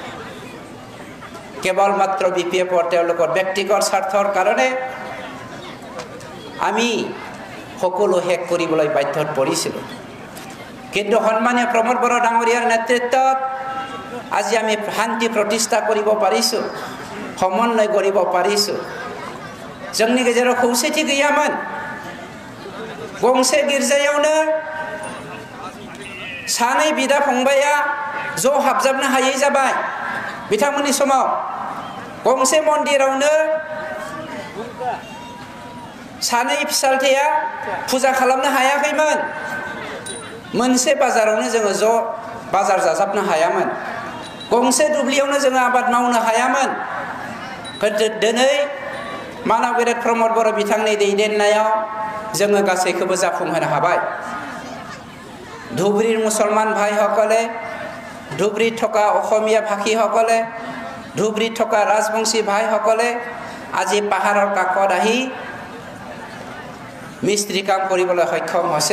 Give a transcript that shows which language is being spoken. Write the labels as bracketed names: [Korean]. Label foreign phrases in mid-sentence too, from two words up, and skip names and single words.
[Assamese] কেৱল মাত্ৰ বিপিএফৰ তেওঁলোকৰ ব্যক্তিগত স্বাৰ্থৰ কাৰণে আমি সকলো শেষ কৰিবলৈ বাধ্যত পৰিছিলোঁ। কিন্তু সন্মানীয় প্ৰমোদ বড়ো ডাঙৰীয়াৰ নেতৃত্বত আজি আমি শান্তি প্ৰতিষ্ঠা কৰিব পাৰিছোঁ, সমন্বয় কৰিব পাৰিছোঁ। [Bodo] जोंनि गेजेराव खौसेथि गैयामोन। गंसे गिर्जायावनो सानै बिदा फंबाया ज' हाबजाबनो हायै जाबाय। बिथांमोननि समाव गंसे मन्दिरावनो सानै फिसालथेया फुजा खालामनो हायाखैमोन। मोनसे बाजारावनो जोङो ज' बाजार जाजाबनो हायामोन। गंसे दुब्लियावनो जोङो आबाद मावनो हायामोन। दिनै मानाव गेदेर प्रमोद बड़ो बिथांनि दैदेननायाव जोङो गासैखौबो जाफुंहोनो हाबाय। [Assamese] ধুবুৰীৰ মুছলমান ভাইসকলে, ধুবুৰীত থকা অসমীয়া ভাষীসকলে, ধুবুৰীত থকা ৰাজবংশী ভাইসকলে আজি পাহাৰৰ কাষত আহি মিস্ত্ৰী কাম কৰিবলৈ সক্ষম হৈছে।